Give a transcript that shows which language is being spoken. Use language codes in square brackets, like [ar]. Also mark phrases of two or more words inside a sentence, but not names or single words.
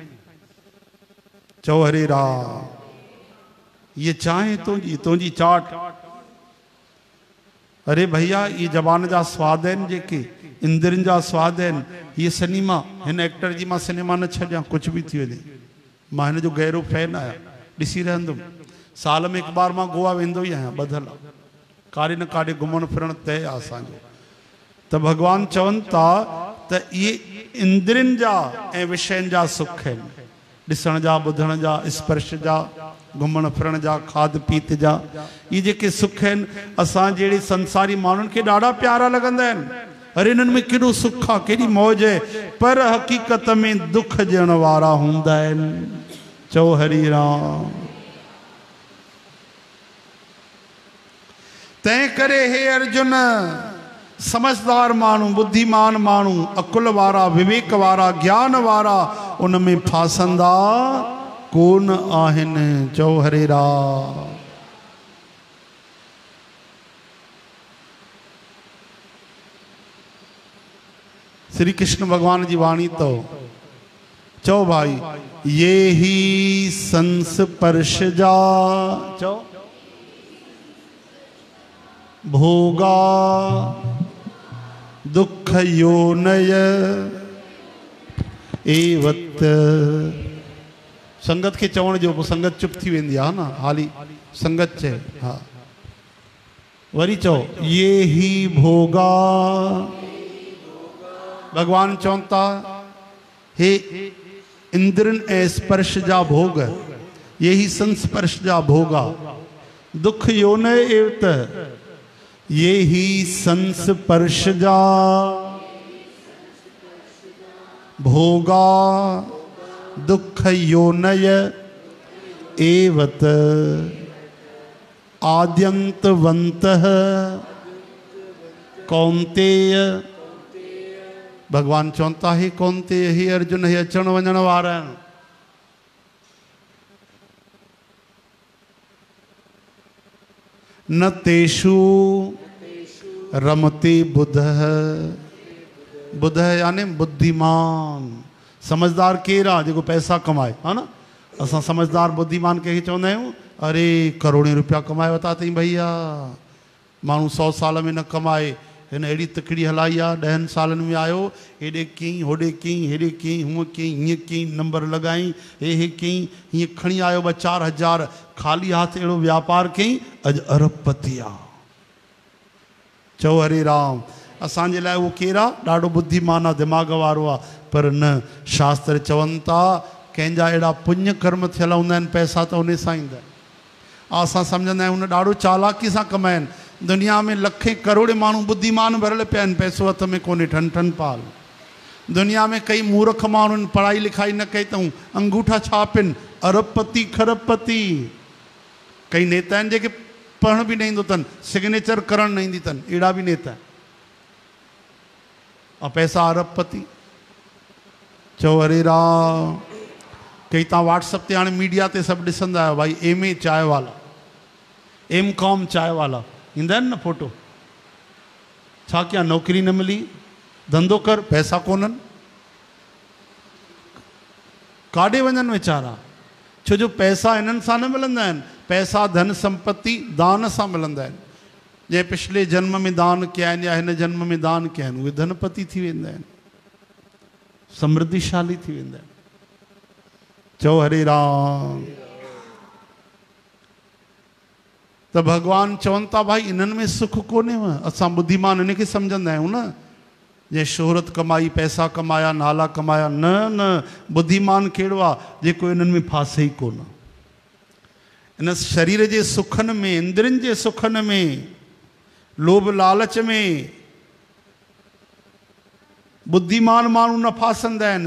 [sd] चओ हरे राम। ये चाहे तुंहिंजी चाट, अरे भैया ये जबान जा स्वाद आहिनि जेके, इंद्रनि जा स्वाद आहिनि, ये सिनेमा, हिन एक्टर जी मां सिनेमा न छॾियां, कुछ भी थी वञे, मां हिन जो गहरो फैन आहियां, ॾिसी रहंदुमि। साल में 1 बार मां गोवा वेंदो ई आहियां, ॿधल काॾे न काॾे घुमण फिरण तय आहे असांजो। त भगवान चवनि था त इहे इंद्रनि जा ऐं विषयनि जा सुख आहिनि, ॾिसण जा, ॿुधण जा, स्पर्श जा, घुमण फिरण जा, खाद पीत जा, ये जेके सुख आहिनि असां जहिड़े संसारी माण्हुनि खे ॾाढा प्यारा लॻंदा आहिनि। अरे इन्हनि में केॾो सुख आहे, केॾी मौज आहे, पर हक़ीक़त में दुख ॾियण वारा हूंदा आहिनि। चओ हरि राम। तंहिं करे हे अर्जुन, समझदार माण्हू, बुद्धिमान माण्हू, अकुल वारा, विवेक वारा, ज्ञान वारा उन में फासंदा कोन आहिनि। चओ हरे राम। श्री कृष्ण भगवान जी वाणी तो चो भाई, [sa] ये ही संस्पर्शजा [sd] चो [sa] भोगा दुख योनय एवत। [sd] संगत के चवण जो, संगत चुप थी वेंदी आहे न, हाली संगत चे, हाँ वरी चो [sa] ये ही भोगा। [sd] भगवान चवंता हे इंद्रन ऐं स्पर्श जा भोग, [sa] ये ही संस्पर्श जा भोगा, दुख योन एवत, ये ही संस्पर्श जा भोगा दुख योनय एवत आद्यंतवंतः कौन्तेय। [sd] भगवान चवंता है कौन्तेय, हे अर्जुन, हे अचण वञण वारा आहिनि, [sa] न तेषु रमते बुधः। [sd] बुध यानी बुद्धिमान, समझदार केरु आहे, जेको पैसा कमाए, है न। असां समझदार बुद्धिमान कंहिंखे चवंदा आहियूं, अरे करोड़े रुपया कमाए वरिता अथई भैया, माण्हू 100 साल में न कमाए, हिन अहिड़ी तकड़ी हलाई आहे, 10 सालनि में आयो, हेॾे कई होॾे कई, हेॾे कई हूअं कई, हीअं कई, नंबर लॻाई, हे कई, हीअं खणी आयो 2-4 हज़ार, ख़ाली हाथ अहिड़ो व्यापार कई, अॼु अरबपति आहे। चओ हरे राम। असांजे लाइ उहो केरु आहे? ॾाढो बुद्धिमान आहे, दिमाग़ वारो आहे, पर न, शास्त्र चवनि था कंहिंजा अहिड़ा पुण्य कर्म थियल हूंदा आहिनि, पैसा त उन सां ईंदा आहिनि। असां सम्झंदा आहियूं हुन ॾाढो चालाकी सां कमाइनि। दुनिया में लखे करोड़े माण्हू बुद्धिमान भरियल पिया आहिनि, पैसो हथ में कोन्हे, ठन ठन पाल। दुनिया में कई मूर्ख माण्हू आहिनि, पढ़ाई लिखाई न कई अथऊं, अंगूठा छापिन, अरबपति खरबपति। कई नेता आहिनि जेके पढ़ण बि न ईंदो अथनि, सिग्नेचर करण न ईंदी अथनि, अहिड़ा बि नेता आहिनि, ऐं पैसा अरबपति। चओ हरे राम। कई तव्हां व्हाट्सअप ते हाणे मीडिया ते सभु ॾिसंदा आहियो, भाई MA चांहि वाला, MCOM चांहि वाला ईंदा आहिनि न फोटो। छा कया, नौकरी न मिली, धंधो कर, पैसा कोन्हनि, काॾे वञनि वीचारा? छो जो पैसा इन्हनि सां न मिलंदा आहिनि, पैसा धन संपत्ति दान सां मिलंदा आहिनि। जंहिं पिछले जन्म में दान कया आहिनि या हिन जन्म में दान कया आहिनि, उहे धनपति थी वेंदा आहिनि, समृद्धिशाली थी वेंदा आहिनि। चओ हरे राम। त भगवान चवनि था भाई इन्हनि में सुख कोन्हेव। असां बुद्धिमान इनखे सम्झंदा आहियूं न, जंहिं शोहरत कमाई, पैसा कमाया, नाला कमाया। न न, बुद्धिमान कहिड़ो आहे? जेको इन्हनि में फासे ई कोन। इन शरीर जे सुखनि में, इंद्रियनि जे सुखनि में, लोभ लालच में बुद्धिमान माण्हू न फासंदा आहिनि।